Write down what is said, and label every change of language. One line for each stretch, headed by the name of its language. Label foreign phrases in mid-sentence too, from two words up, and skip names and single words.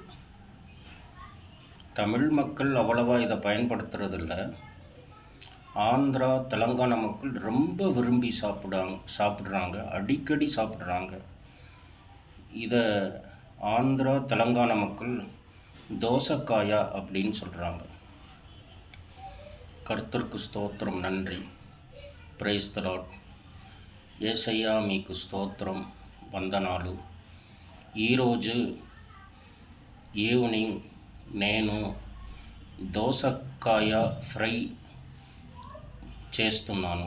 Tamil: தமிழ் மக்கள் அவ்வளவா இதை பயன்படுத்துறதில்ல. ஆந்திரா, தெலுங்கானா மக்கள் ரொம்ப விரும்பி சாப்பிட்றாங்க, அடிக்கடி சாப்பிட்றாங்க. இதை ஆந்திரா, தெலுங்கானா மக்கள் தோசைக்காயா அப்படின்னு சொல்கிறாங்க. கர்த்தருக்கு ஸ்தோத்திரம், நன்றி.
English: Praise the Lord.
Telugu: యేసయ్యా మీకు స్తోత్రం, వందనాలు. ఈరోజు ఈవినింగ్ నేను దోసకాయ ఫ్రై చేస్తున్నాను.